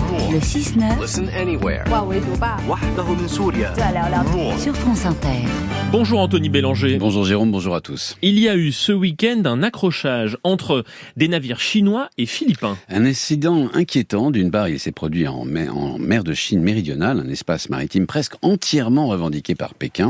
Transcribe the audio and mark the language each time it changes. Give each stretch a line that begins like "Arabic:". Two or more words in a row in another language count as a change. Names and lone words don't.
French: Le 6-9
English: Listen anywhere.
Chinese: 万维读吧，
Arabic: وحده من سوريا.
Chinese: 再聊聊。
English: More.
French: sur France Inter. Bonjour Anthony Bélanger. Bonjour Jérôme, bonjour à tous. Il y a eu ce week-end un accrochage entre des navires chinois et philippins. Un incident inquiétant. D'une part, il s'est produit en mer de Chine méridionale, un espace maritime presque entièrement revendiqué par Pékin.